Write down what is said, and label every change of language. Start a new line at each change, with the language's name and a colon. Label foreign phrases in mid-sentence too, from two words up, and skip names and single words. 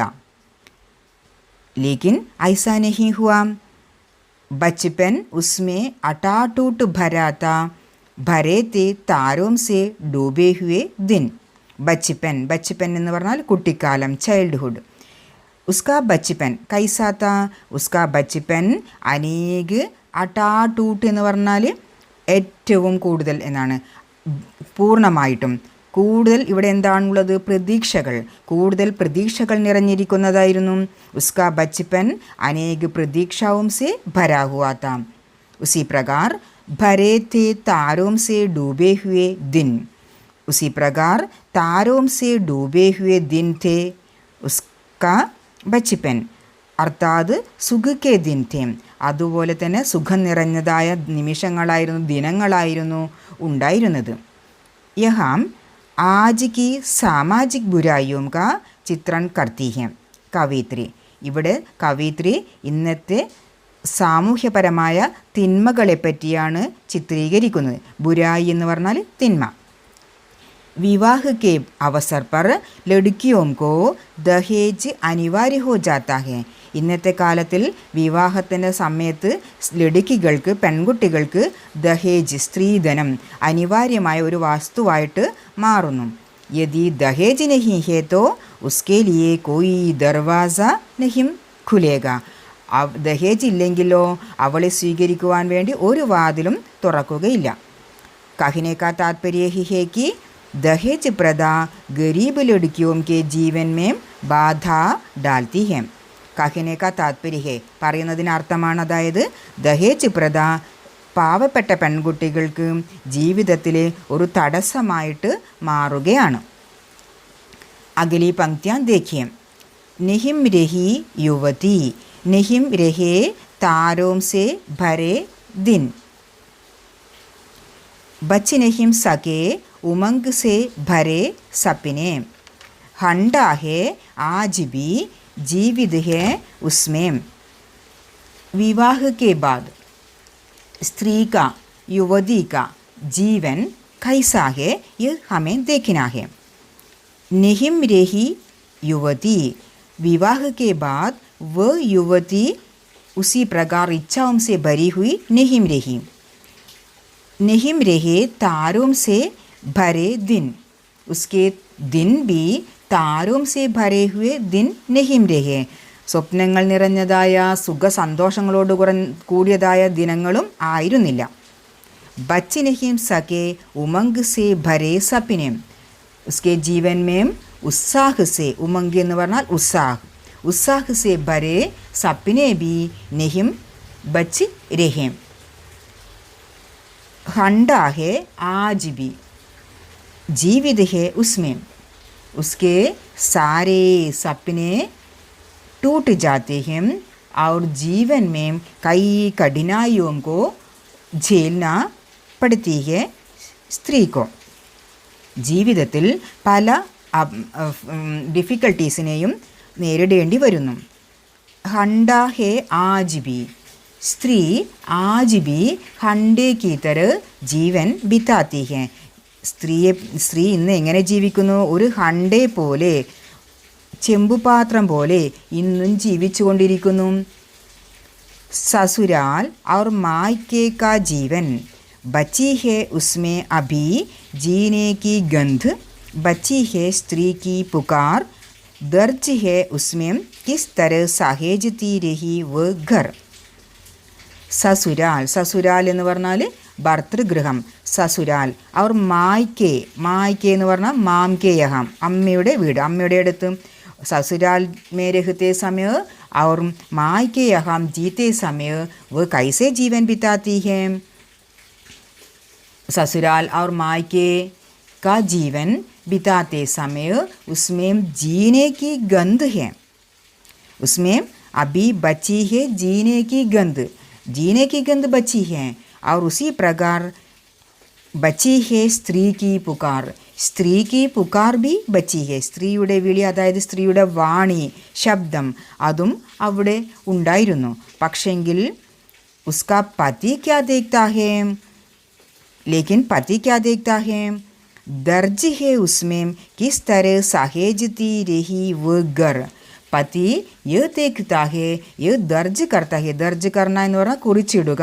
Hindi: लेकिन ऐसा नहीं हुआ. बचपन उसमें अटाटूट भरा था, भरे थे तारों से डूबे हुए दिन.
Malayalam: बचपन എന്ന് പറഞ്ഞാൽ കുട്ടിക്കാലം, ചൈൽഡ്ഹുഡ്.
Hindi: उसका बचपन कैसा था? उसका बचपन अनेक
Malayalam: അടാടൂട്ട് എന്ന് പറഞ്ഞാൽ ഏറ്റവും കൂടുതൽ എന്നാണ്, പൂർണ്ണമായിട്ടും. കൂടുതൽ ഇവിടെ എന്താണുള്ളത്? പ്രതീക്ഷകൾ, കൂടുതൽ പ്രതീക്ഷകൾ നിറഞ്ഞിരിക്കുന്നതായിരുന്നു.
Hindi: उसका बचपन अनेक प्रतीक्षाओं से भरा हुआ था. उसी प्रकार भरे थे तारों से डूबे हुए दिन. उसी प्रकार तारों से डूबे हुए दिन थे उसका बचपन. अर्थात सुख के दिन थे.
Malayalam: അതുപോലെ തന്നെ സുഖം നിറഞ്ഞതായ നിമിഷങ്ങളായിരുന്നു, ദിനങ്ങളായിരുന്നു ഉണ്ടായിരുന്നത്.
Hindi: यहाँ आज की सामाजिक बुराइयों का चित्र करती है कवयित्री.
Malayalam: ഇവിടെ കവിത്രി ഇന്നത്തെ സാമൂഹ്യപരമായ തിന്മകളെ പറ്റിയാണ് ചിത്രീകരിക്കുന്നത്. ബുരായി എന്ന് പറഞ്ഞാൽ തിന്മ.
Hindi: വിവാഹ के अवसर पर लड़कियों को दहेज अनिवार्य हो जाता है.
Malayalam: ഇന്നത്തെ കാലത്തിൽ വിവാഹത്തിൻ്റെ സമയത്ത് ലടുക്കികൾക്ക്, പെൺകുട്ടികൾക്ക് ദഹേജ്, സ്ത്രീധനം അനിവാര്യമായ ഒരു വസ്തുവായിട്ട് മാറുന്നു.
Hindi: यदि दहेज नहीं है तो उसके लिए कोई दरवाज़ा नहीं खुलेगा.
Malayalam: ദഹേജ് ഇല്ലെങ്കിലോ അവളെ സ്വീകരിക്കുവാൻ വേണ്ടി ഒരു വാതിലും തുറക്കുകയില്ല.
Hindi: कहने का तात्पर्य ही है कि दहेज प्रथा गरीब लड़कियों के जीवन में बाधा डालती है. कहने का तात्पर्य है
Malayalam: പറയുന്നതിന് അർത്ഥമാണ്, അതായത് ദഹേജ് പ്രഥ പാവപ്പെട്ട പെൺകുട്ടികൾക്ക് ജീവിതത്തിലെ ഒരു തടസ്സമായിട്ട് മാറുകയാണ്.
Hindi: अगली पंक्तियाँ देखिए. नहीं रही युवती नहीं रहे तारों से भरे दिन. बच नहीं सके उमंग से भरे सपने. हंडा है आज भी जीवित है उसमें. विवाह के बाद स्त्री का, युवती का जीवन कैसा है ये हमें देखना है. निहिम रही युवती, विवाह के बाद वह युवती उसी प्रकार इच्छाओं से भरी हुई निहिम रही. निहिम रहे तारों से भरे दिन. उसके दिन भी तारों से भरे हुए दिन नहीं रहे.
Malayalam: സ്വപ്നങ്ങൾ നിറഞ്ഞതായ സുഖ സന്തോഷങ്ങളോട് കൂടിയതായ ദിനങ്ങളും ആയിരുന്നില്ല.
Hindi: बच नहीं सके उमंग से भरे सपने. उसके जीवन में उत्साह से, उमंग
Malayalam: എന്ന് പറഞ്ഞാൽ
Hindi: उत्साह, उत्साह से भरे सपने भी नहीं बच रहे. हंडा है आज भी जीवित है उसमें. उसके सारे सपने टूट जाते हैं और जीवन में कई कठिनाइयों को झेलना पड़ती है स्त्री को.
Malayalam: ജീവിതത്തിൽ പല ഡിഫിക്കൽട്ടീസിനെയും നേരിടേണ്ടി വരുന്നു.
Hindi: हंडा है आज भी, स्त्री आज भी हंडे की तरह जीवन बिताती है.
Malayalam: സ്ത്രീ ഇന്ന് എങ്ങനെ ജീവിക്കുന്നു? ഒരു ഹണ്ടേ പോലെ, ചെമ്പുപാത്രം പോലെ ഇന്നും ജീവിച്ചു കൊണ്ടിരിക്കുന്നു.
Hindi: സസുരാൽ और मायके का जीवन बची है उसमें अभी जीने की गंध. बची है स्त्री की पुकार, दर्ज है उसमें किस तरह सहेजती रही वो घर.
Malayalam: സസുരാൽ, സസുരാൽ എന്ന് പറഞ്ഞാൽ ഭർതൃഗൃഹം.
Hindi: ससुराल और मायके,
Malayalam: മായ്ക്കേ എന്ന് പറഞ്ഞാൽ
Hindi: माँ के यहाँ,
Malayalam: അമ്മയുടെ വീട്, അമ്മയുടെ അടുത്ത്.
Hindi: സസുരാൽ में रहते समय और मायके यहाँ जीते समय वो कैसे जीवन बिताती है. ससुराल और मायके का जीवन बिताते समय उसमें जीने की गंध है. उसमें अभी बची है जीने की गंध, जीने की गंध बची है. और उसी प्रकार बची है स्त्री की पुकार, സ്ത്രീ की पुकार भी बची है.
Malayalam: സ്ത്രീയുടെ വിളി, അതായത് സ്ത്രീയുടെ വാണി, ശബ്ദം, അതും അവിടെ ഉണ്ടായിരുന്നു.
Hindi: പക്ഷെങ്കിൽ उसका पति क्या देखता है, लेकिन पति क्या देखता है, दर्ज है उसमें किस तरह सहेजती रही वो घर. पति यह देखता है, यह दर्ज करता है. दर्ज करना
Malayalam: എന്ന് പറഞ്ഞാൽ കുറിച്ചിടുക.